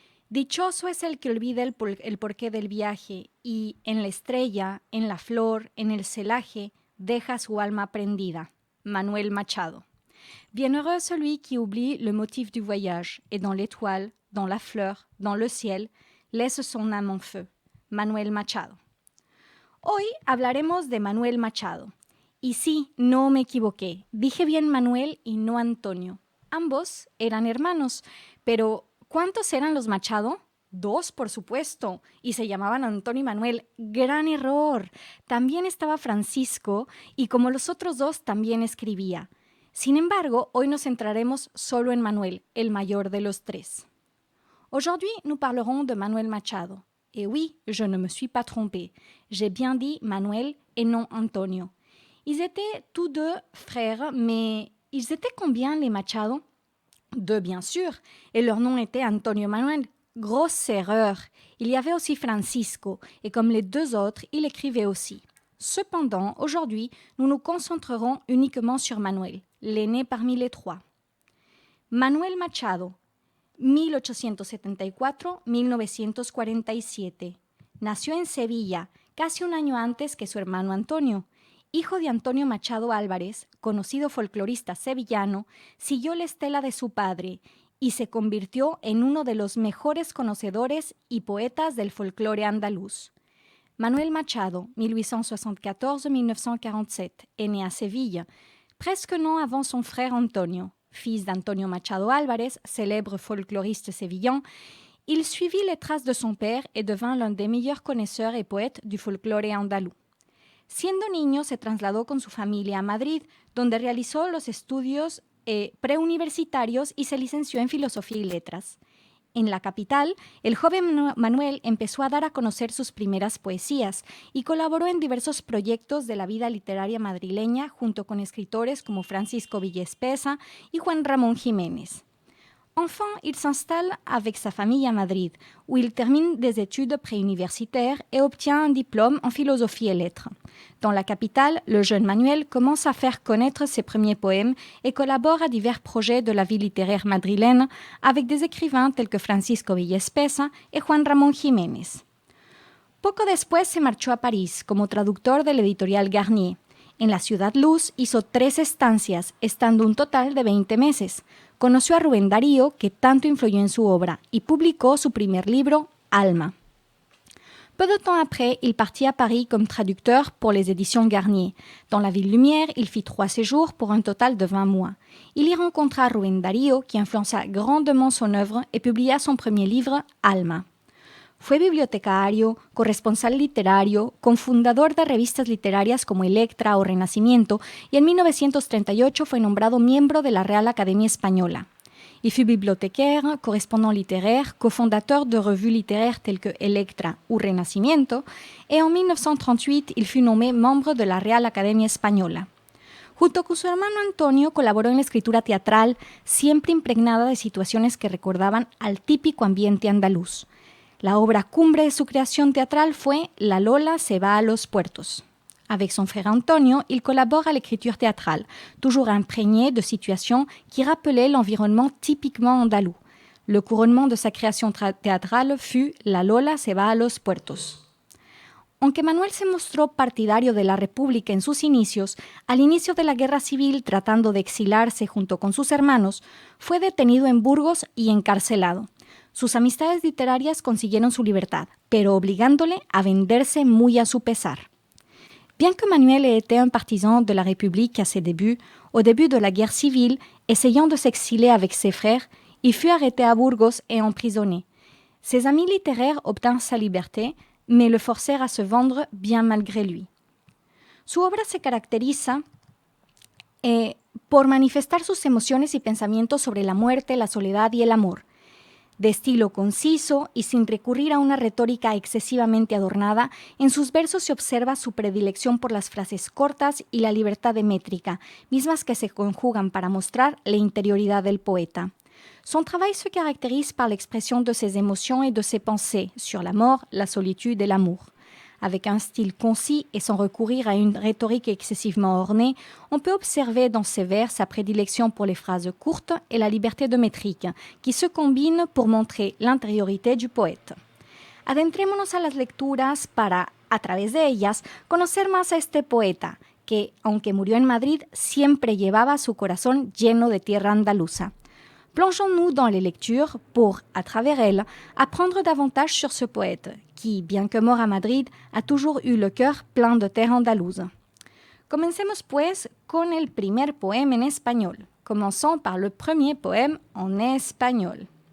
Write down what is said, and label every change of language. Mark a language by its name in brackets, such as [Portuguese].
[Spanish] Dichoso es el que olvida el porqué del viaje y en la estrella, en la flor, en el celaje, deja su alma prendida. Manuel Machado. [French] Bienheureux celui qui oublie le motif du voyage et dans l'étoile, dans la fleur, dans le ciel, laisse son âme en feu. Manuel Machado. [Spanish] Hoy hablaremos de Manuel Machado. Y sí, no me equivoqué. Dije bien Manuel y no Antonio. Ambos eran hermanos, pero ¿cuántos eran los Machado? 2, por supuesto, y se llamaban Antonio y Manuel. ¡Gran error! También estaba Francisco, y como los otros 2, también escribía. Sin embargo, hoy nos centraremos solo en Manuel, el mayor de los 3. [French] Aujourd'hui, nous parlerons de Manuel Machado. Et oui, je ne me suis pas trompée. J'ai bien dit Manuel et non Antonio. Ils étaient tous 2 frères, mais ils étaient combien les Machado? 2, bien sûr, et leur nom était Antonio Manuel. Grosse erreur. Il y avait aussi Francisco, et comme les 2 autres, il écrivait aussi. Cependant, aujourd'hui, nous nous concentrerons uniquement sur Manuel, l'aîné parmi les 3. [Spanish] Manuel Machado, 1874-1947. Nació en Sevilla, casi un año antes que su hermano Antonio. Hijo de Antonio Machado Álvarez, conocido folclorista sevillano, siguió la estela de su padre y se convirtió en uno de los mejores conocedores y poetas del folclore andaluz. [French] Manuel Machado, 1874-1947, est né à Séville, presque un an avant son frère Antonio. Fils d'Antonio Machado Álvarez, célèbre folkloriste sévillan, il suivit les traces de son père et devint l'un des meilleurs connaisseurs et poètes du [Spanish] folclore andaluz. Siendo niño, se trasladó con su familia a Madrid, donde realizó los estudios preuniversitarios y se licenció en Filosofía y Letras. En la capital, el joven Manuel empezó a dar a conocer sus primeras poesías y colaboró en diversos proyectos de la vida literaria madrileña junto con escritores como Francisco Villa Espesa y Juan Ramón Jiménez. [French] Enfant, il s'installe avec sa famille à Madrid, où il termine des études préuniversitaires et obtient un diplôme en philosophie et lettres. Dans la capitale, le jeune Manuel commence à faire connaître ses premiers poèmes et collabore à divers projets de la vie littéraire madrilène avec des écrivains tels que Francisco Villespesa et Juan Ramón Jiménez. [Spanish] Poco después se marchó a París como traductor del editorial Garnier. En la Ciudad Luz hizo 3 estancias, estando un total de 20 meses. Conoció a Rubén Darío, que tanto influyó en su obra, y publicó su primer libro, Alma. [French] Peu de temps après, il partit à Paris comme traducteur pour les éditions Garnier. Dans la ville lumière, il fit 3 séjours pour un total de 20 mois. Il y rencontra Rubén Darío, qui influença grandement son œuvre et publia son premier livre, Alma. [Spanish] Fue bibliotecario, corresponsal literario, cofundador de revistas literarias como Electra o Renacimiento y en 1938 fue nombrado miembro de la Real Academia Española. [French] Il fut bibliothécaire, correspondant littéraire, cofondateur de revues littéraires telles que Electra ou Renacimiento, et en 1938 il fut nommé membre de la Real Academia Española. [Spanish] Junto con su hermano Antonio colaboró en la escritura teatral, siempre impregnada de situaciones que recordaban al típico ambiente andaluz. La obra cumbre de su [French] création théâtrale [Spanish] fue La Lola se va a los puertos. [French] Avec son frère Antonio, il collabore à l'écriture théâtrale, toujours imprégné de situations qui rappelaient l'environnement typiquement andalou. Le couronnement de sa création théâtrale fut La Lola se va a los puertos. [Spanish] Aunque Manuel se mostró partidario de la República en sus inicios, al inicio de la Guerra Civil, tratando de exilarse junto con sus hermanos, fue detenido en Burgos y encarcelado. Sus amistades literarias consiguieron su libertad, pero obligándole a venderse muy a su pesar. [French] Bien que Manuel ait été un partisan de la République à ses débuts, au début de la guerre civile, essayant de s'exiler avec ses frères, il fut arrêté à Burgos et emprisonné. Ses amis littéraires obtinrent sa liberté, mais le forcèrent à se vendre bien malgré lui. [Spanish] Su obra se caracteriza por manifestar sus emociones y pensamientos sobre la muerte, la soledad y el amor. De estilo conciso y sin recurrir a una retórica excesivamente adornada, en sus versos se observa su predilección por las frases cortas y la libertad de métrica, mismas que se conjugan para mostrar la interioridad del poeta. [French] Son travail se caractérise par l'expression de ses émotions et de ses pensées sur la mort, la solitude et l'amour. Avec un style concis et sans recourir à une rhétorique excessivement ornée, on peut observer dans ses vers sa prédilection pour les phrases courtes et la liberté de métrique, qui se combinent pour montrer l'intériorité du poète. [Spanish] Adentrémonos a las lecturas para, a través de ellas, conocer más a este poeta, que, aunque murió en Madrid, siempre llevaba su corazón lleno de tierra andaluza. [French] Plongeons-nous dans les lectures pour, à travers elles, apprendre davantage sur ce poète, qui, bien que mort à Madrid, a toujours eu le cœur plein de terre andalouse. [Spanish] Comencemos pues con el primer [French] poème en espagnol. Commençons par le premier poème en espagnol.